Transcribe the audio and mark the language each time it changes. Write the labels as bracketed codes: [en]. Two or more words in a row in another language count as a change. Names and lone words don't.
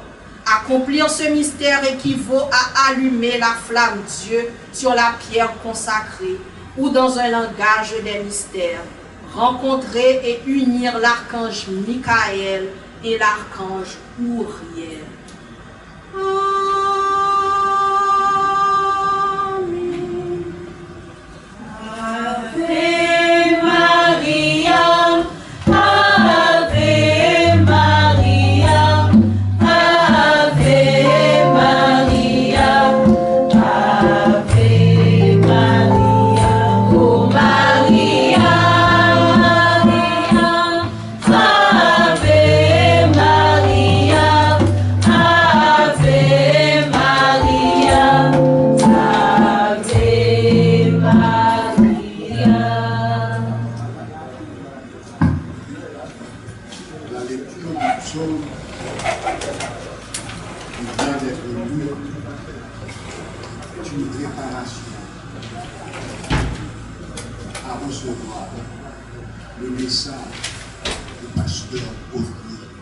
[fr] Accomplir ce mystère équivaut à allumer la flamme Dieu sur la pierre consacrée ou dans un langage des mystères, rencontrer et unir l'archange Michael et l'archange Uriel. [la] Ave Maria, Ave Maria, Ave Maria, Ave Maria, oh Maria, Maria, Ave Maria, Ave Maria, Ave Maria. [fr] La lecture du psaume qui vient d'être lue est une préparation à recevoir le message du pasteur Olivier.